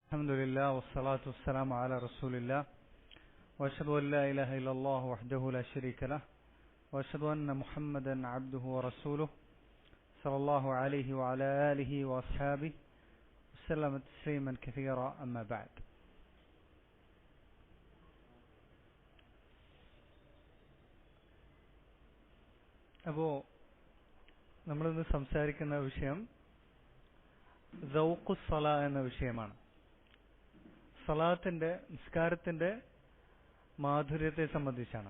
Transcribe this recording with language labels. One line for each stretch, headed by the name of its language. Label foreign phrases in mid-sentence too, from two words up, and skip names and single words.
Arabic: الحمد لله والصلاة والسلام على رسول الله وأشهد أن لا إله إلا الله وحده لا شريك له وأشهد أن محمدا عبده ورسوله صلى الله عليه وعلى آله وأصحابه وسلم تسليما كثيرا أما بعد.
Malayalam: അപ്പോൾ നമ്മളിന്ന് സംസാരിക്കുന്ന വിഷയം
Arabic: ذوق الصلاة
Malayalam: എന്ന വിഷയമാണ്. സലാത്തിന്റെ നിസ്കാരത്തിന്റെ മാധുര്യത്തെ സംബന്ധിച്ചാണ്.